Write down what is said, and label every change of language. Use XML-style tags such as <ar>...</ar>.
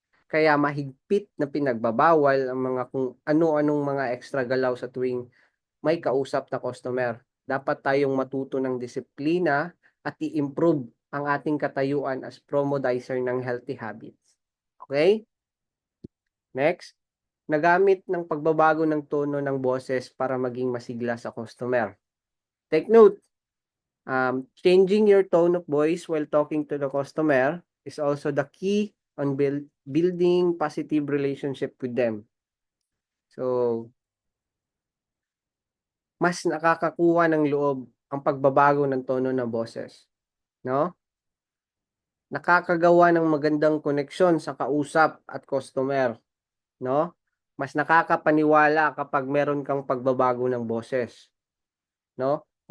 <tl>Kaya mahigpit na pinagbabawal ang mga kung ano-anong mga extra galaw sa tuwing may kausap na customer. Dapat tayong matuto ng disiplina at i-improve ang ating katayuan as promodizer ng healthy habits. Okay? Next, nagamit ng pagbabago ng tono ng boses para maging masigla sa customer.</tl> <en>Take note, changing your tone of voice while talking to the customer is also the key on building positive relationship with them.</en> <tl>So, mas nakakakuha ng loob ang pagbabago ng tono ng boses, no? Nakakagawa ng magandang koneksyon sa kausap at customer, no? Mas nakakapaniwala kapag meron kang pagbabago ng boses, no?</tl>